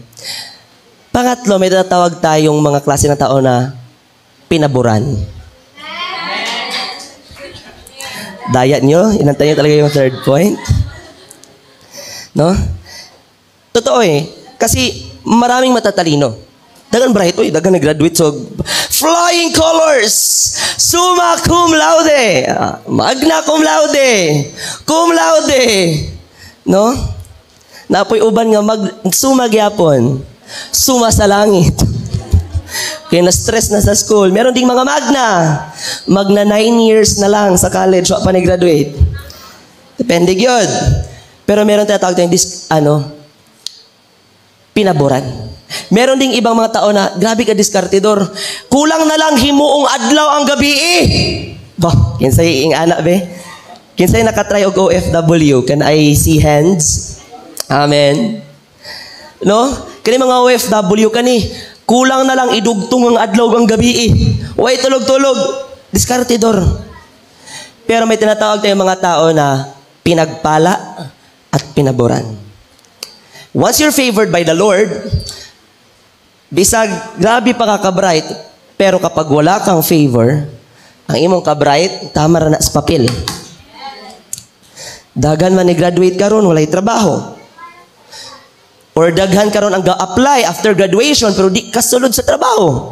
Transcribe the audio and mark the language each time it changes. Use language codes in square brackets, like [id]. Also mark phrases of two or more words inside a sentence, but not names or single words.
[tl] Pangatlo, may tatawag tayong mga klase ng tao na pinaboran. Daya nyo? Inantay nyo talaga yung third point. No? Totoo eh. Kasi maraming matatalino. [ceb] Dagan bright, dagan nag-graduate [en] so flying colors, [la] summa cum laude, magna cum laude, [ceb] no? Napoy uban nga summa gyapon, suma sa langit. [tl] Kaya na-stress na sa school. Meron ding mga magna 9 years na lang sa college, [ceb] wa pa nag-graduate. Depende gyud. [tl] Pero meron tinatawag tayong pinaboran. Meron ding ibang mga tao na, [ceb] grabe ka diskartidor. Kulang na lang himuong adlaw ang gabi eh. Bah, kinsay ing anak be? Kinsay nakatry og OFW? [en] Can I see hands? [ceb] Amen. No? Kani mga OFW kani, kulang na lang idugtong ang adlaw ang gabi eh. Way tulog-tulog. Diskartidor. [tl] Pero may tinatawag tayong mga tao na pinagpala at pinaboran. [en] Once you're favored by the Lord, [ceb] bisag grabe pa ka bright, pero [tl] kapag wala kang favor, [ceb] Ang imong ka-bright, tama ra na sa papel. Daghan man ni graduate karon walay trabaho. Or daghan karon ang ga-apply after graduation pero di kasulod sa trabaho.